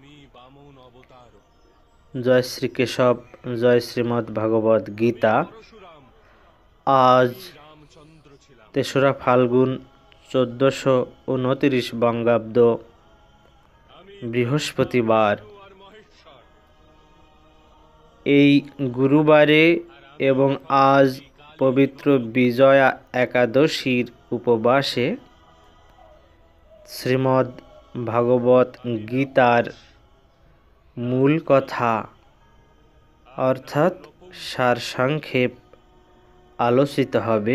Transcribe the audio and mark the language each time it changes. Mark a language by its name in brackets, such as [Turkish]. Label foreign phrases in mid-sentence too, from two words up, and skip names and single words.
[Bangla] জয় শ্রী কেশব, জয় শ্রীমদ্ ভগবদ গীতা। আজ 3রা ফাল্গুন 1429 বঙ্গাব্দ বৃহস্পতিবার। এই গুরুবারে এবং আজ পবিত্র বিজয়া একাদশীর উপবাসে শ্রীমদ্ ভাগবত গীতার মূল কথা অর্থাৎ সারসংক্ষেপ আলোচিত হবে।